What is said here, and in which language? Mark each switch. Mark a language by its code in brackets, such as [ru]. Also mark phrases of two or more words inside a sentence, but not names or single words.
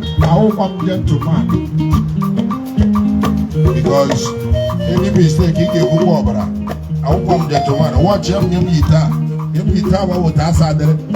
[ig] Awụkwa m gentleman. [en] Because any mistake, [ig] ị ga-ekwukwa ọbara. Awụkwa m gentleman. Watch ya, nye m yite a. Nye m yite a, ma weta asa adịrị.